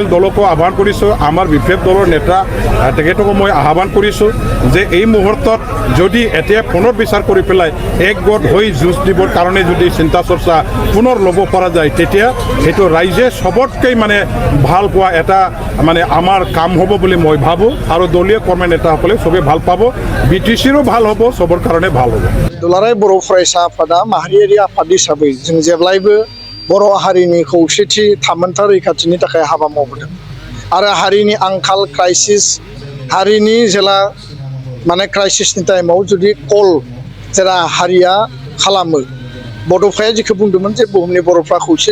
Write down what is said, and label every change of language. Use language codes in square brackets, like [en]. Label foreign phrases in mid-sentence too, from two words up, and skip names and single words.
[as] দলকো আহ্বান কৰিছোঁ আমাৰ BPF দলৰ নেতা তেখেতকো মই আহ্বান কৰিছোঁ যে এই মুহূৰ্তত যদি এতিয়া পুনৰ বিচাৰ কৰি পেলাই এক গোট হৈ যুঁজ দিবৰ কাৰণে যদি চিন্তা চৰ্চা পুনৰ ল'ব পৰা যায় তেতিয়া সেইটো ৰাইজে চবতকৈ মানে ভাল পোৱা এটা মানে আমাৰ কাম হ'ব বুলি মই ভাবোঁ আৰু দলীয় কৰ্মী নেতাসকলে চবেই ভাল পাব BTCৰো ভাল হ'ব চবৰ কাৰণে ভাল হ'ব [brx] दुलाराय बर' फरायसा आफादा माहारियारि आफाद हिसाबै जों जेब्लायबो बर' हारिनि खौसेथि थामोनथा रैखाथिनि थाखाय हाबा मावबोदों आरो हारिनि आंखाल क्राइसिस हारिनि जेला माने [en] crisis time [brx] जुदि कल जेला हारिया खालामो बड'फाया जिखौ बुंदोंमोन जे बुहुमनि बर'फ्रा खौसे